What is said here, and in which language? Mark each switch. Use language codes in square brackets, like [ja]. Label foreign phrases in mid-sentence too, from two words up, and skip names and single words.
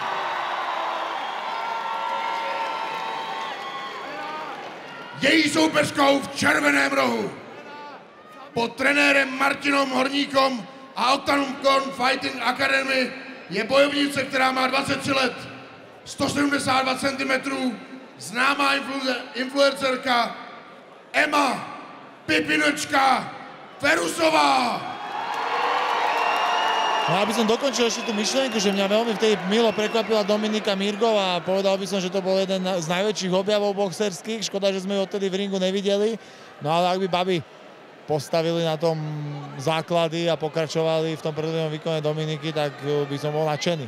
[cs] Její soupeřkou v červeném rohu pod trenérem Martinom Horníkom a Octagon Fighting Academy je bojovnice, která má 23 let, 172 cm, známá influencerka Emma Pimpinočka Ferusová. [sk] No aby som dokončil ešte tú myšlienku, že mňa veľmi vtedy milo prekvapila Dominika Mirgová a povedal by som, že to bol jeden z najväčších objavov boxerských. Škoda, že sme ho odtedy v ringu nevideli. No ale ak by baby postavili na tom základy a pokračovali v tom predvednom výkone Dominiky, tak by som bol nadšený.